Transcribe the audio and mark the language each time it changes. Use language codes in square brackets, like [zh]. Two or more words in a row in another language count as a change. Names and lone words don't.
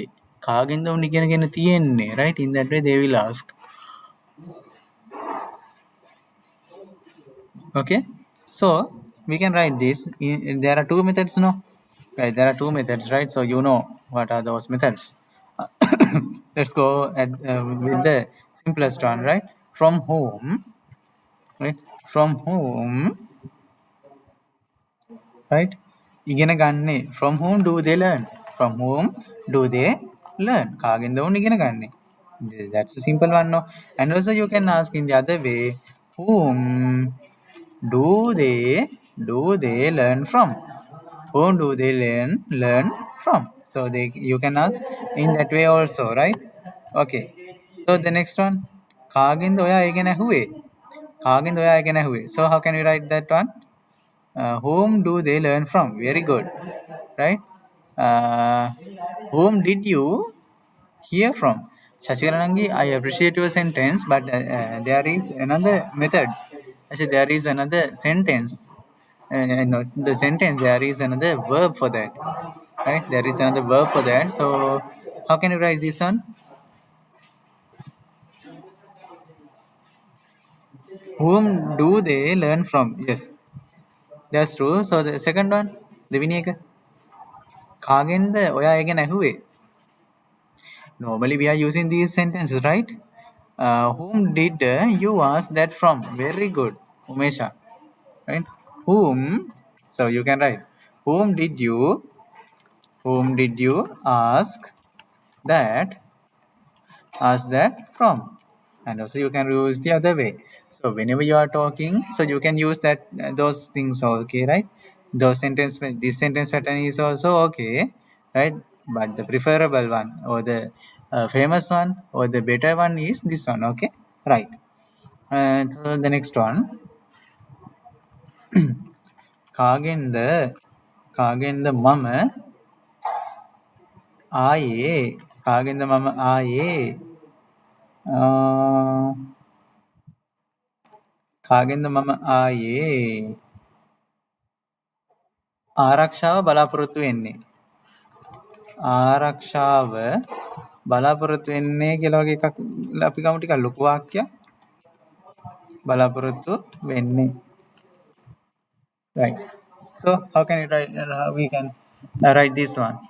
[si] කාගෙන්ද උන් ඉගෙනගෙන තියෙන්නේ? [en] Right? In that way they will ask. Okay, so we can write this. There are two methods, no? Right, there are two methods, right? So you know what are those methods. Let's go with the simplest one, right? From home, right? From home, right? [si] ඉගෙන ගන්නේ. [en] From whom do they learn? From whom do they learn? [si] කාගෙන්ද උන් ඉගෙන ගන්නේ? [en] That's a simple one, no? And also you can ask in the other way, whom do they learn from? Whom do they learn from? So you can ask in that way also, right? Okay, so the next one, [si] කාගෙන්ද ඔයා ඒ ගැන ඇහුවේ? කාගෙන්ද ඔයා ඒ ගැන ඇහුවේ? [en] So how can we write that one? Whom do they learn from? Very good, right? Whom did you hear from? Shashiranangi, I appreciate your sentence, but there is another method. Actually, there is another sentence. Not the sentence, there is another verb for that, right? There is another verb for that. So how can you write this one? Whom do they learn from? Yes, that's true. So the second one, [si] දෙවෙනි එක කාගෙන්ද ඔයා ඒ ගැන ඇහුවේ? [en] Normally we are using these sentences, right? Whom did you ask that from? Very good, Umesha, right? Whom, so you can write whom did you ask that from? And also you can use the other way. So whenever you are talking, so you can use that those things, okay, right? Those this sentence pattern is also okay, right? But the preferable one, or the famous one, or the better one is this one, okay, right? So the next one, [si] කාගෙන්ද මම ආයේ? කාගෙන්ද මම ආයේ? කාගෙන්ද මම ආයේ ආරක්ෂාව බලාපොරොත්තු වෙන්නේ? ආරක්ෂාව බලාපොරොත්තු වෙන්නේ කියලා වගේ එකක් අපි ගමු, ටිකක් ලොකු වාක්‍යයක්. බලාපොරොත්තු වෙන්නේ, [en] right? So how can you write? We can write this one.